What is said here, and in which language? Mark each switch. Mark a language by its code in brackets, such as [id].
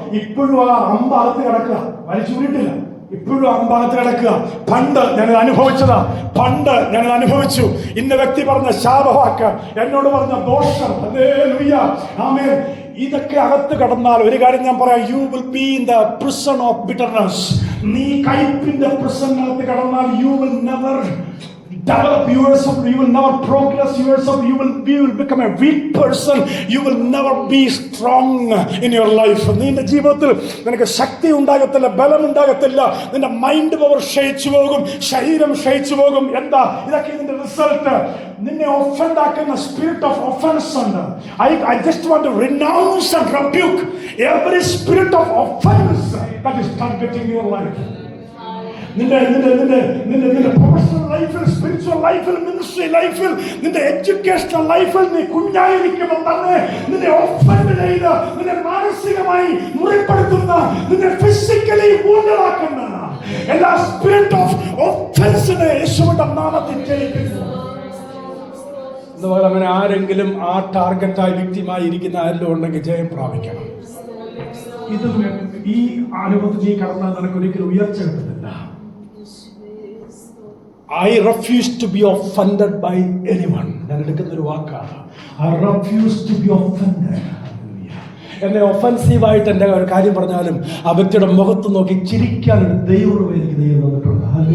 [ml] ഇപ്പോഴും ആ അമ്പകത്ത് കിടക്കുക, വലിച്ചൂരിട്ടില്ല, ഇപ്പോഴും അമ്പകത്ത് കിടക്കുക. പണ്ട് ഞാനത് അനുഭവിച്ചതാ, പണ്ട് ഞാനത് അനുഭവിച്ചു. ഇന്ന വ്യക്തി പറഞ്ഞ ശാപവാക്ക്, എന്നോട് പറഞ്ഞ ദോഷം, ഹല്ലേലൂയ, ആമേൻ. ഇതൊക്കെ അകത്ത് കടന്നാൽ ഒരു കാര്യം ഞാൻ പറയാം, [en] You will be in the prison of bitterness. [ml] നീ കയ്പിന്റെ പ്രിസണിനകത്ത് കടന്നാൽ [en] You will never develop yourself, you will never progress yourself, you will become a weak person, you will never be strong in your life. [ml] നിന്റെ ജീവിതത്തിൽ നിനക്ക് ശക്തി ഉണ്ടാകത്തില്ല, ബലം ഉണ്ടാകത്തില്ല, നിന്റെ mind power ക്ഷയിച്ചു പോകും, ശരീരം ക്ഷയിച്ചു പോകും. എന്താ ഇതൊക്കെ ഇതിന്റെ റിസൾട്ട്? നിന്നെ ഒഫൻഡ് ആക്കുന്ന സ്പിരിറ്റ് ഓഫ് ഒഫൻസ് ഉണ്ട്. [en] I just want to renounce and rebuke every spirit of offense that is targeting your life. [ml] നിന്റെ പ്രൊഫഷണൽ ലൈഫിൽ, സ്പിരിച്വൽ ലൈഫിൽ, മിനിസ്ട്രി ലൈഫിൽ, നിന്റെ എഡ്യൂക്കേഷണൽ ലൈഫിൽ നീ കുഞ്ഞായിരിക്കുമ്പോൾ തന്നെ നിന്നെ ഓഫൻഡ് ചെയ്ത്, നിന്നെ മാനസികമായി മുറിപ്പെടുത്തുന്ന, നിന്നെ ഫിസിക്കലി വൂണ്ടഡാക്കുന്ന എല്ലാ സ്പിരിറ്റ് ഓഫ് ഒഫൻസിനെ യേശുവിന്റെ നാമത്തിൽ ജയിക്കുന്നു. അതുപോലെ അങ്ങനെ ആരെങ്കിലും ആ ടാർഗറ്റായി വ്യക്തിമായി ഇരിക്കുന്ന ആരെങ്കിലും ഉണ്ടെങ്കിൽ ജയം പ്രാപിക്കണം. ഇത് ഈ അനുഭവത്തിൽ നീ കടന്നാൽ നിനക്ക് ഒരിക്കലും ഉയർച്ച കിട്ടുന്നില്ല. [en] I refuse to be offended by anyone. [ml] ഞാൻ എടുക്കുന്ന ഒരു വാക്കാണ്, [en] I refuse to be offended. [ml] എന്നെ ഒഫൻസീവായിട്ട് എൻ്റെ ഒരു കാര്യം പറഞ്ഞാലും ആ വ്യക്തിയുടെ മുഖത്ത് നോക്കി ചിരിക്കാൻ ഒരു ദൈവം എനിക്ക് ദൈവം തന്നിട്ടുണ്ട്.